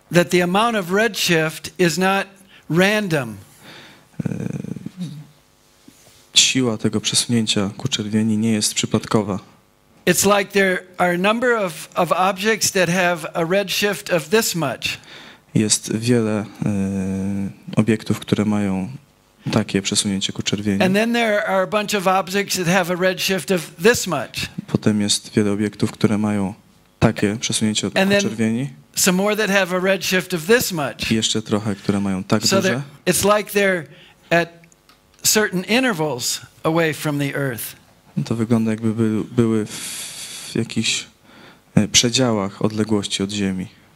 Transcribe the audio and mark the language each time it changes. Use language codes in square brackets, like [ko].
[en] That the amount of redshift is not random. [pl] Siła tego przesunięcia ku czerwieni nie jest przypadkowa. [en] It's like there are a number of objects that have a redshift of this much. [pl] Jest wiele obiektów, które mają takie przesunięcie ku czerwieni. [en] And then there are a bunch of objects that have a redshift of this much. [pl] Potem jest wiele obiektów, które mają takie przesunięcie ku czerwieni. [en] Some more that have a redshift of this much. [pl] I jeszcze trochę, które mają tak [en] So [pl] duże. [en] It's like they're at certain intervals away from the earth. [pl] To wygląda, jakby były w jakichś przedziałach odległości od Ziemi.